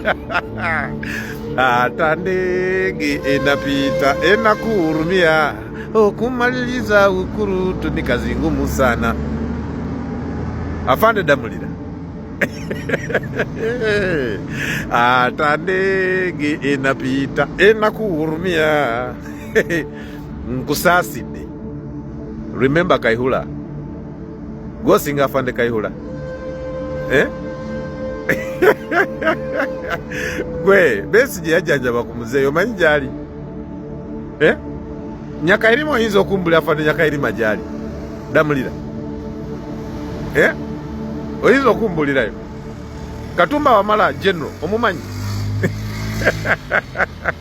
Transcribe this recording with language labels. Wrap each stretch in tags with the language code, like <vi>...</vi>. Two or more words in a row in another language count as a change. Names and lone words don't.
<sw>hata ndege enapita enakuhurumia okumaliza ukurutu ni kazi ngumu sana Afande Damulira hata ndege enapita enakuhurumia nkusaasidde remember Kaihura gosinga Afande Kaihura</sw> <lg>gwe Besigye yajjanjaba ku muzeeyo omanyi gyali Nyakairima oyinza okumbulira Afande Nyakairima gyali Damulira oyinza okumbulirayo Katumba Wamala General omumanyi</lg>